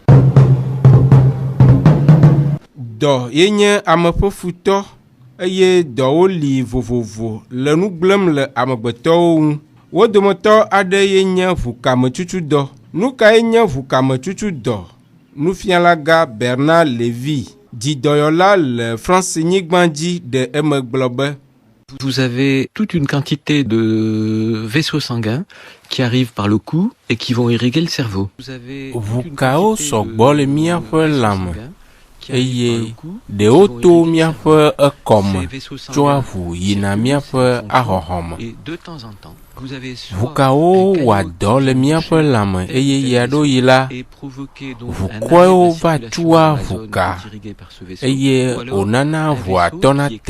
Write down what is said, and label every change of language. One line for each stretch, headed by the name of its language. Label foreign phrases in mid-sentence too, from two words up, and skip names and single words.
Ewe: Dɔ ye nye ame ƒe futɔ eye dɔwo li vovovo le nu gblẽm le amegbetɔwo ŋu. Wo dometɔ aɖe ye nye ʋukametsutsu nu kae nye ʋukametsutsu nufialaga Bernard Lévy dzidɔyɔla le France nyigba dzi ɖe eme gblɔ be
French: vous avez toute une quantité de vaisseaux sanguins qui arrivent par le cou et qui vont irriguer le cerveau.
Ewe: Ʋukawo sɔgbɔ le míaƒe lãme eye ɖewo to míaƒe ekɔme tso aʋu yina míaƒe ahɔhɔme. Ʋukawo wɔa dɔ le míaƒe lãme eye yea ɖo yi la, ʋukɔewo va tua ʋuka eye wònana ʋua tɔna te.